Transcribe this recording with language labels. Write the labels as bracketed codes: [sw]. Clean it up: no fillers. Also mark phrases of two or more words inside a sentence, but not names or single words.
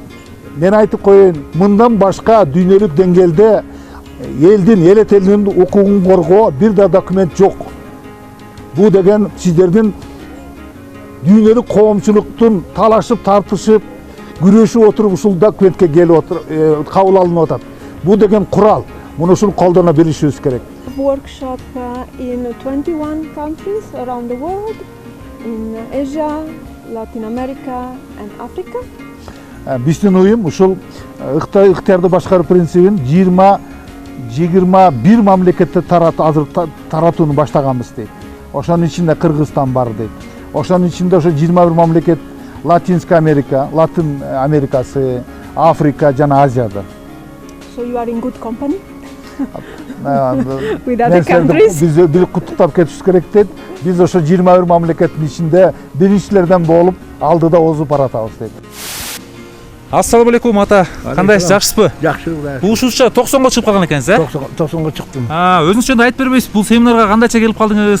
[ky] Мен айтып коеюн, мындан башка дүйнөлүк деңгээлде элдин, элет элинин укугун коргоо бир да документ жок. Бул деген сиздердин дүйнөлүк коомчулуктун талашып, тартышып, күрөшүп отуруп ушул документке келип кабыл алынып атат. Бул деген курал. Муну ушул колдоно билишибиз керек. [en] Workshop in 21 countries around the world, in Asia, Latin America and Africa. [ky] Биздин уюм ушул ыктыярды башкаруу принцибин 21 мамлекетте таратууну баштаганбыз дейт. Ошонун ичинде Кыргызстан бар дейт. Ошонун ичинде ошо 21 мамлекет [ru] Латинская Америка, [ky] Латын Америкасы, Африка жана Азияда. [en] So you are in good company? With other countries? [ky] Биз бир куттуктап кетишибиз керек дейт. Биз ошо 21 мамлекеттин ичинде биринчилерден болуп, алдыда озуп баратабыз дейт. [ar] السلام عليكم [ky] ата. Кандайсыз, жакшысызбы? Жакшы. Бул ушунча 90го чыгып калган экенсиз, э? 90го чыктым. Өзүңүз жөнүндө айтып бербейсиз, бул семинарга кандайча келип калдыңыз?